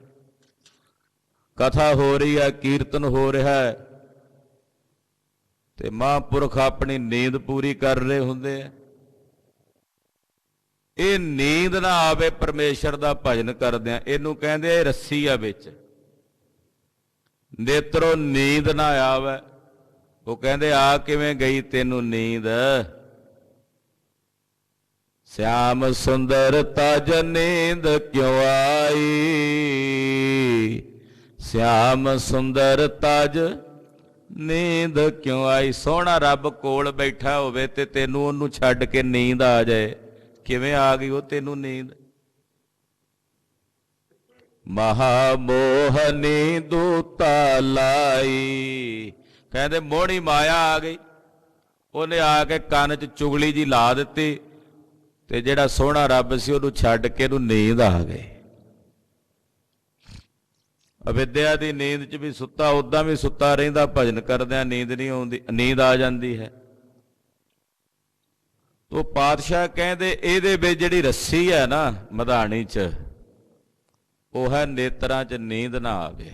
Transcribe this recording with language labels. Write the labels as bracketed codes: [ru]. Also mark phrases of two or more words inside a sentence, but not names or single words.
[pa] ਕਥਾ ਹੋ ਰਹੀ ਹੈ, ਕੀਰਤਨ ਹੋ ਰਿਹਾ ਹੈ ਤੇ ਮਹਾਂਪੁਰਖ ਆਪਣੀ ਨੀਂਦ ਪੂਰੀ ਕਰ ਰਹੇ ਹੁੰਦੇ ਆ। ਇਹ ਨੀਂਦ ਨਾ ਆਵੇ ਪਰਮੇਸ਼ਰ ਦਾ ਭਜਨ ਕਰਦਿਆਂ, ਇਹਨੂੰ ਕਹਿੰਦੇ ਆ ਰੱਸੀ ਆ ਵਿੱਚ। ਨੇਤਰੋਂ ਨੀਂਦ ਨਾ ਆਵੇ, ਉਹ ਕਹਿੰਦੇ ਆ ਕਿਵੇਂ ਗਈ ਤੈਨੂੰ ਨੀਂਦ? [hi] श्याम सुंदर तज नींद क्यों आई, श्याम सुंदर तज नींद क्यों आई। [pa] ਸੋਹਣਾ ਰੱਬ ਕੋਲ ਬੈਠਾ ਹੋਵੇ ਤੇ ਤੈਨੂੰ ਉਹਨੂੰ ਛੱਡ ਕੇ ਨੀਂਦ ਆ ਜਾਏ, ਕਿਵੇਂ ਆ ਗਈ ਵੋ ਤੈਨੂੰ ਨੀਂਦ? [hi] महामोहनी दूता लाई, [pa] ਕਹਿੰਦੇ ਮੋਹਨੀ ਮਾਇਆ ਆ ਗਈ, ਉਨ੍ਹੇਂ ਆ ਕੇ ਕੰਨ 'ਚ ਚੁਗਲੀ ਜੀ ਲਾ ਦਿੱਤੀ ਤੇ ਜਿਹੜਾ ਸੋਹਣਾ ਰੱਬ ਸੀ ਉਹਨੂੰ ਛੱਡ ਕੇ ਇਹਨੂੰ ਨੀਂਦ ਆ ਗਈ। ਅਵਿਦਿਆ ਦੀ ਨੀਂਦ 'ਚ ਵੀ ਸੁੱਤਾ ਉਦਾਂ ਵੀ ਸੁੱਤਾ ਰਹਿੰਦਾ, ਭਜਨ ਕਰਦਿਆਂ ਨੀਂਦ ਨਹੀਂ ਆਉਂਦੀ, ਨੀਂਦ ਆ ਜਾਂਦੀ ਹੈ। ਤੋ ਪਾਤਸ਼ਾਹ ਕਹਿੰਦੇ ਇਹਦੇ ਵਿੱਚ ਜਿਹੜੀ ਰੱਸੀ ਹੈ ਨਾ ਮਧਾਣੀ 'ਚ, ਉਹ ਹੈ ਨੇਤਰਾਂ 'ਚ ਨੀਂਦ ਨਾ ਆਵੇ।